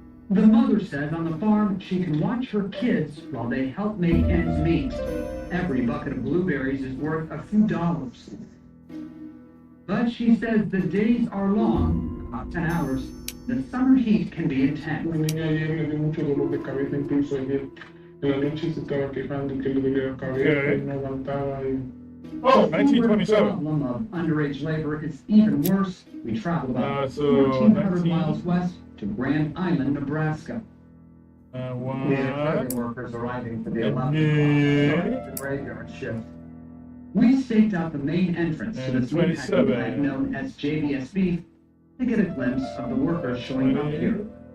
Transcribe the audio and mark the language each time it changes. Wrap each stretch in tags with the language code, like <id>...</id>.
<en>The mother says on the farm she can watch her kids while they help make ends meet. Every bucket of blueberries is worth a few dollars. But she says the days are long, about 10 hours. The summer heat can be intense.</en> <es>Mi niña ayer me dio mucho dolor de cabeza, incluso ayer en la noche se estaba quejando que le dolía la cabeza y no aguantaba.</es> <en>Oh, 1927. The problem of underage labor is even worse. We traveled about 1,400 miles west to Grand Island, Nebraska. We had highway workers arriving for the 11th graveyard shift. We staked out the main entrance to this meat packing plant known as JBS Beef to get a glimpse of the workers showing up here.</en>